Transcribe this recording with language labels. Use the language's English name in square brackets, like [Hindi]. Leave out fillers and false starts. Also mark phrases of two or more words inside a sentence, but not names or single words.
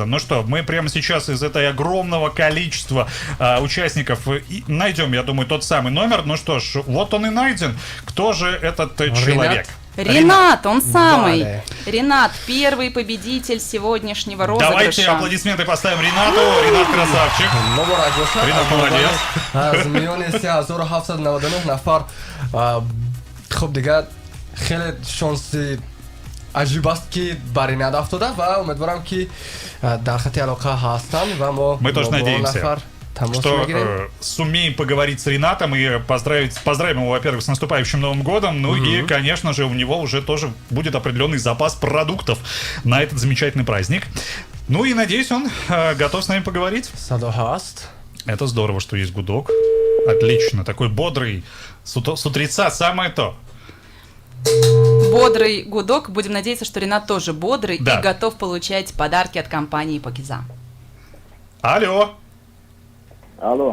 [Russian] Ну что, мы прямо сейчас из этой огромного количества участников найдем, я думаю, тот самый номер. Ну что ж, вот он и найден. Кто же этот человек? Ренат, он самый. Валя. Ренат, первый победитель сегодняшнего Давайте розыгрыша. аплодисменты поставим Ренату. Ренат красавчик. [Tajik] مبارک باشه. [Russian] Ринат молодец. [Tajik] از میان 3799 نفر خب دیگه خیلی شانسی عجیب است که برای رینات افتاده و امیدوارم که در خط علاقه هستن و ما [Russian] Мы тоже [Tajik] با [Russian] надеемся, [Tajik] نفر تماس [Russian] что [Tajik] میگیریم. [Russian] сумеем поговорить с Ренатом и поздравим его, во-первых, с наступающим Новым годом, ну и, конечно же, у него уже тоже будет определенный запас продуктов на этот замечательный праздник. Ну и, надеюсь, он готов с нами поговорить. [Tajik] صدا هست. [Russian] Это здорово, что есть гудок. Отлично, такой бодрый, с утреца самое то. Бодрый гудок. Будем надеяться, что Ренат тоже бодрый Да. и готов получать подарки от компании Покиза. Алло. Алло,